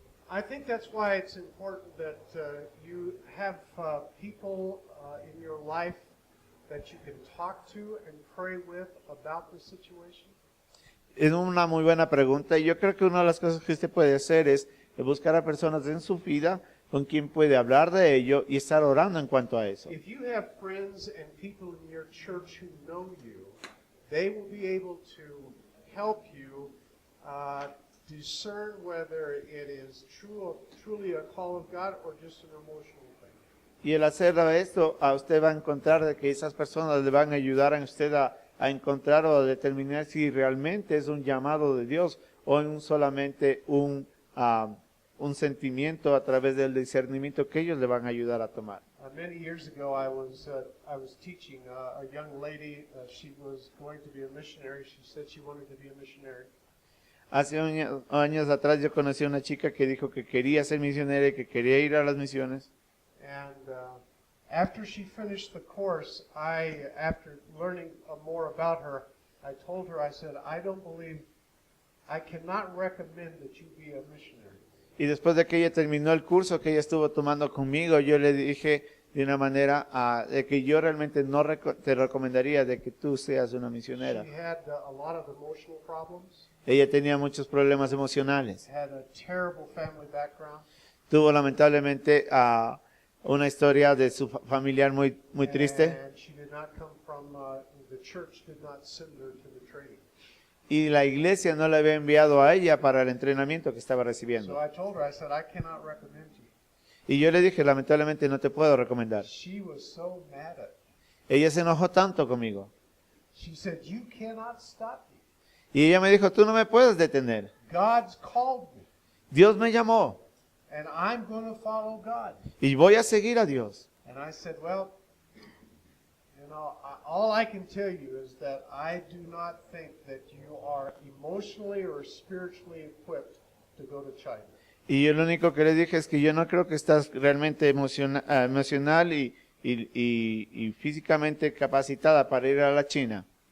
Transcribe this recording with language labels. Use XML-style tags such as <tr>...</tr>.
<en>I think that's why it's important that you have people in your life that you can talk to and pray with about the situation.</en> <es>Es una muy buena pregunta y yo creo que una de las cosas que usted puede hacer es buscar a personas en su vida con quien puede hablar de ello y estar orando en cuanto a eso.</es> <en>If you have friends and people in your church who know you, they will be able to help you discern whether it is truly a call of God or just an emotional thing.</en> <es>Y el hacer esto, a usted va a encontrar de que esas personas le van a ayudar a usted a encontrar o a determinar si realmente es un llamado de Dios o solamente un sentimiento a través del discernimiento que ellos le van a ayudar a tomar.</es> <en>Many years ago, I was teaching a young lady. She was going to be a missionary. She said she wanted to be a missionary.</en> <es>Hace años atrás yo conocí a una chica que dijo que quería ser misionera y que quería ir a las misiones.</es> <en>And after she finished the course, after learning more about her, I told her, I said, I cannot recommend that you be a missionary.</en> <es>Y después de que ella terminó el curso que ella estuvo tomando conmigo, yo le dije de una manera de que yo realmente no te recomendaría de que tú seas una misionera.</es> <en>She had a lot of emotional problems.</en> <es>Ella tenía muchos problemas emocionales.</es> <en>Had a terrible family background.</en> <es>Tuvo lamentablemente una historia de su familiar muy triste.</es> <en>And she did not come from, the church did not send her to the training.</en> <es>Y la iglesia no le había enviado a ella para el entrenamiento que estaba recibiendo.</es> <en>So I told her, I said, I cannot recommend you.</en> <es>Y yo le dije, lamentablemente no te puedo recomendar.</es> <en>She was so mad at me.</en> <es>Ella se enojó tanto conmigo.</es> <en>She said, "You cannot stop me.</en> <es>Y ella me dijo, tú no me puedes detener.</es> <en>God's called me,</en> <es>Dios me llamó</es> <en>and I'm going to follow God."</en> <es>y voy a seguir a Dios.</es> <en>And I said, "Well, all I can tell you is that I do not think that you are emotionally or spiritually equipped to go to China."</en> <es>Y yo lo único que le dije es que yo no creo que estás realmente emocional y físicamente capacitada para ir a la China.</es>